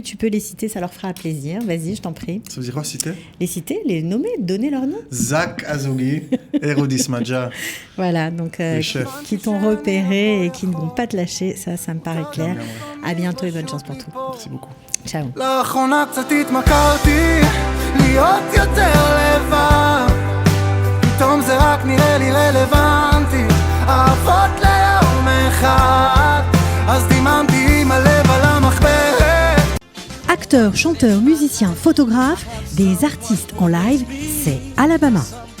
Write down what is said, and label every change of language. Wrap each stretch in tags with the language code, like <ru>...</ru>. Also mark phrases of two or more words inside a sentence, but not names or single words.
<fr>Tu peux les citer, ça leur fera plaisir. Vas-y, je t'en prie. Ça veut dire quoi, citer? Les citer, les nommer, donner leur nom. Zach Azogi, Hérodis Madja. Voilà, donc qui t'ont repéré et qui ne vont pas te lâcher. Ça me paraît clair. À bientôt et bonne chance pour tout. Merci beaucoup. Ciao.</fr> <he>לאחרונה קצת התמכרתי להיות יותר לבד, פתאום זה רק נראה לי רלוונטי, אהבות ליום אחד, אז דיממתי עם הלב על המחברת.</he> <fr>Acteurs, chanteurs, musiciens, photographes, des artistes en live, c'est Alabama.</fr>